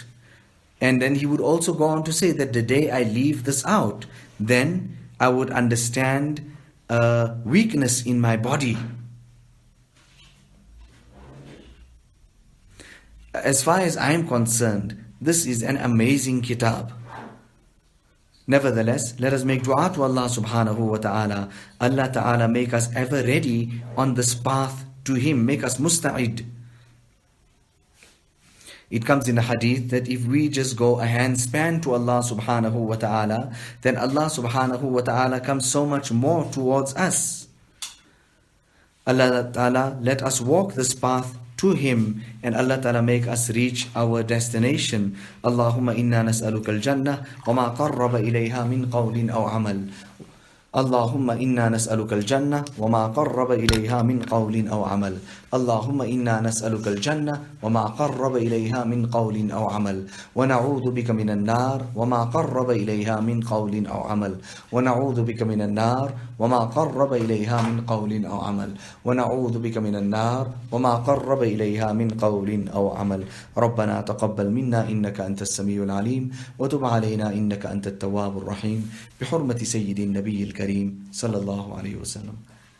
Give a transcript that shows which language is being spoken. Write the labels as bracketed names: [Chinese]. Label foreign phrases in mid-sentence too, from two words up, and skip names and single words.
[English] And then he would also go on to say that the day I leave this out, then I would understand weakness in my body. As far as I am concerned, this is an amazing kitab. Nevertheless, let us make dua to [Arabic] الله سبحانه وتعالى. الله تعالى [English] make us ever ready on this path to Him. Make us musta'id. It comes in the hadith that if we just go a handspan to [Arabic] الله سبحانه وتعالى, [English] then [Arabic] الله سبحانه وتعالى [English] comes so much more towards us. [Arabic] الله تعالى [English] let us walk this path to Him, and [Arabic] الله تعالى [English] make us reach our destination. [Arabic] اللهم إنا نسألك الجنة وما قرب إليها من قول أو عمل. اللهم إنا نسألك الجنة وما قرب إليها من قول أو عمل. اللهم إنا نسألك الجنة وما قرب إليها من قول أو عمل. ونعوذ بك من النار وما قرب إليها من قول أو عمل. ونعوذ بك من النار وما قرب إليها من قول أو عمل. ونعوذ بك من النار وما قرب إليها من قول أو عمل. ربنا تقبل منا إنك أنت السميع العليم وتب علينا إنك أنت التواب الرحيم بحرمة سيد النبي الكريم صلى الله عليه وسلم.